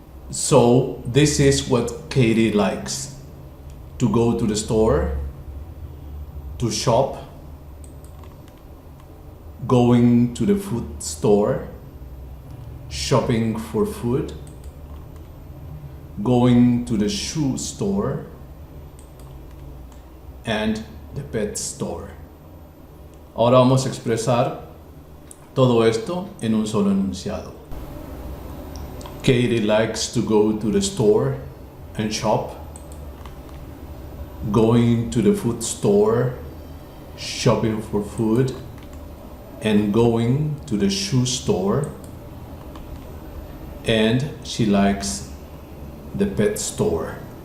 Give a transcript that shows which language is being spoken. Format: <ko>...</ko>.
<en>So this is what Katie likes: to go to the store, to shop, going to the food store, shopping for food, going to the shoe store, and the pet store.</en> <es>Ahora vamos a expresar todo esto en un solo enunciado.</es> <en>Katie likes to go to the store and shop, going to the food store, shopping for food, and going to the shoe store, and she likes the pet store.</en>